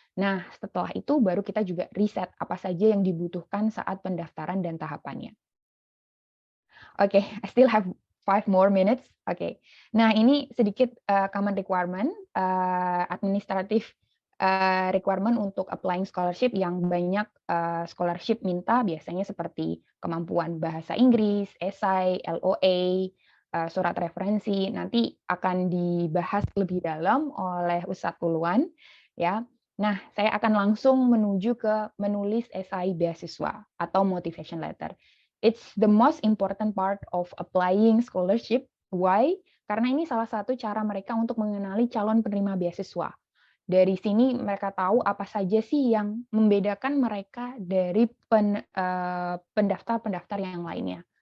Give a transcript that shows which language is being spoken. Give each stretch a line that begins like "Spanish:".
Indonesian: Nah, setelah itu baru kita juga riset apa saja yang dibutuhkan saat pendaftaran dan tahapannya.
English: Oke, I still have 5 more minutes.
Indonesian: Oke. Nah, ini sedikit common requirement, administratif requirement untuk applying scholarship yang banyak scholarship minta biasanya seperti kemampuan bahasa Inggris, esai, LOA, surat referensi. Nanti akan dibahas lebih dalam oleh Ustadz Puluhan, ya. Nah, saya akan langsung menuju ke menulis esai beasiswa atau motivation letter.
English: It's the most important part of applying scholarship. Why?
Indonesian: Karena ini salah satu cara mereka untuk mengenali calon penerima beasiswa. Dari sini mereka tahu apa saja sih yang membedakan mereka dari pendaftar-pendaftar yang lainnya.